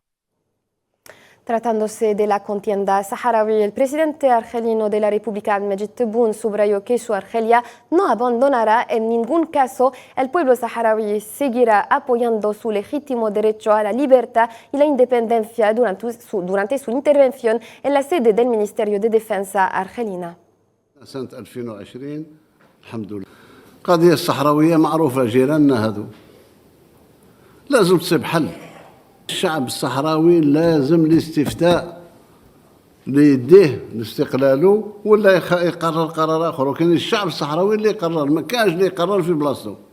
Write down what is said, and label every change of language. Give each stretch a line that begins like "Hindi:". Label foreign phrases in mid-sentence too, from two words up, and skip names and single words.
Spanish: Tratándose de la contienda saharaui, el presidente argelino de la República Abdelmejid Tebboune subrayó que su Argelia no abandonará en ningún caso. El pueblo saharaui seguirá apoyando su legítimo derecho a la libertad y la independencia durante su intervención en la sede del Ministerio de Defensa argelina.
Arabic: سنة 2020 الحمد لله. القضية الصحراوية معروفة، جيراننا هذو لازم تصيب حل. الشعب الصحراوي لازم الاستفتاء ليديه لاستقلاله ولا يقرر قرار اخر، وكان الشعب الصحراوي اللي يقرر، ما كانش اللي يقرر في بلاصتو.